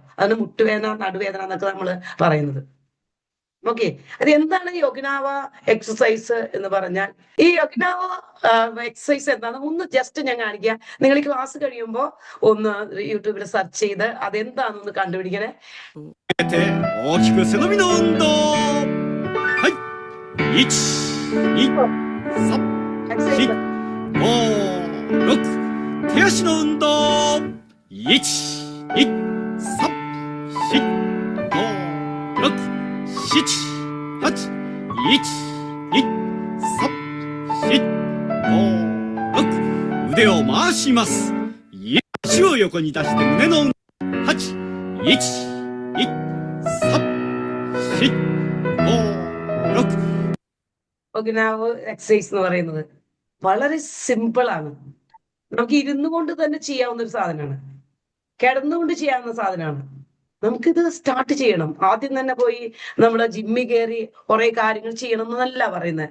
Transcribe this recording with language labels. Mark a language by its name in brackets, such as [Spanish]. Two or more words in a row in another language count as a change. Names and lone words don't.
[Malayalam] അതിന് മുട്ടുവേദന, നടുവേദന എന്നൊക്കെ നമ്മൾ പറയുന്നത്. ഓക്കെ, അത് എന്താണ് ഈ ഒക്കിനാവ എക്സസൈസ് എന്ന് പറഞ്ഞാൽ? ഈ ഒക്കിനാവ എക്സസൈസ് എന്താണ് ഒന്ന് ജസ്റ്റ് ഞാൻ കാണിക്കാം. നിങ്ങൾ ഈ ക്ലാസ് കഴിയുമ്പോൾ ഒന്ന് യൂട്യൂബിൽ സെർച്ച് ചെയ്ത് അതെന്താണെന്ന് കണ്ടുപിടിക്കണേ. [Japanese] 大きく背伸びの運動。はい。1、2、3、4、5、6。手足の運動。1、2、3、4、5、6、7、8。1、2、3、4、5、6。腕を回します。足を横に出して胸の運動。8、1、2、3、4、5、6。 [Malayalam] ഒക്കിനാവ എക്സസൈസ് എന്ന് പറയുന്നത് വളരെ സിമ്പിൾ ആണ്. നമുക്ക് ഇരുന്നു കൊണ്ട് തന്നെ ചെയ്യാവുന്ന ഒരു സാധനമാണ്. കിടന്നുകൊണ്ട് ചെയ്യാവുന്ന സാധനമാണ്. നമുക്കിത് സ്റ്റാർട്ട് ചെയ്യണം. ആദ്യം തന്നെ പോയി നമ്മുടെ ജിമ്മിൽ കയറി കുറെ കാര്യങ്ങൾ ചെയ്യണം എന്നല്ല പറയുന്നത്.